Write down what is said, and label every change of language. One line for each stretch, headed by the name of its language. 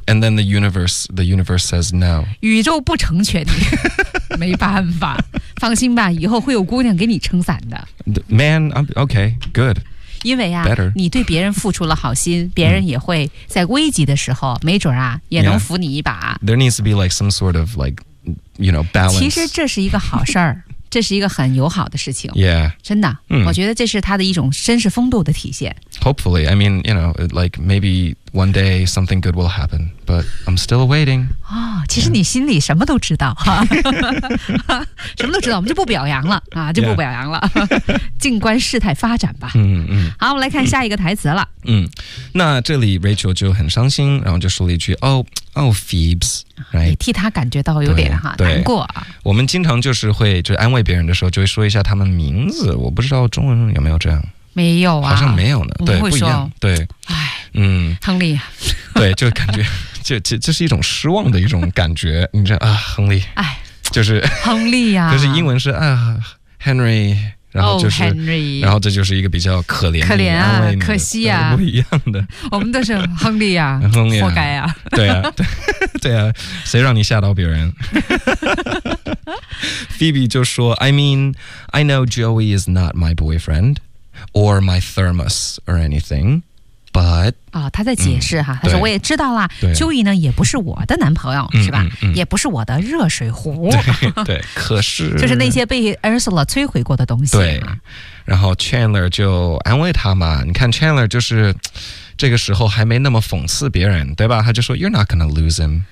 English: yeah. And then the universe says no.
Chinese: 宇宙不成全你。没办法，放心吧，以后会有姑娘给你撑伞的。
English: Man, okay, good.
Chinese: 因为啊、
English: Better.
Chinese: 你对别人付出了好心，别人也会在危急的时候没准啊也能扶你一把、
English: yeah. There needs to be like some sort of like, you know, balance.
Chinese: 其实这是一个好事儿。这是一个很友好的事情。
English: Yeah,
Chinese: 真的、嗯、我觉得这是他的一种绅士风度的体现。
English: Hopefully, I mean, you know, like maybe one day something good will happen, but I'm still waiting.
Chinese: 哦，其实你心里什么都知道、yeah. 什么都知道，我们就不表扬了啊，就不表扬了、
English: yeah.
Chinese: 静观事态发展吧。嗯嗯。好，我们来看下一个台词了。嗯, 嗯，那这里 Rachel 就很伤心，然后就说了一句 Oh Phoebs、right? 也替他感觉到有点哈难过。我们经常就是会就安慰别人的时候就会说一下他们名字，我不知道中文有没有这样。没有啊，好像没有呢。对，不一样。对，哎，嗯，亨利。对，就感觉就是一种失望的一种感觉。你知道啊，亨利，哎，就是亨利呀、啊，就是英文是啊 Henry。然后就是、 Henry, 然后这就是一个比较可怜可怜啊，可惜啊，不一样的。我们都是亨利啊，亨利啊，活该啊。对啊，对对啊，谁让你吓到别人。
English: Phoebe
Chinese: 就说
English: I mean, I know Joey is not my boyfriend or my thermos or anything, But
Chinese: 哦，他在解释哈，他说我也知道啦 ，Joey 呢也不是我的男朋友，是吧？也不是我的热水壶。对，可是就是那些被 Ursula 摧毁过的东西。对，然后 Chandler 就安慰他嘛，你看 Chandler 就是这个时候还没那么讽刺别人，对吧？他就说
English: You're not gonna lose him，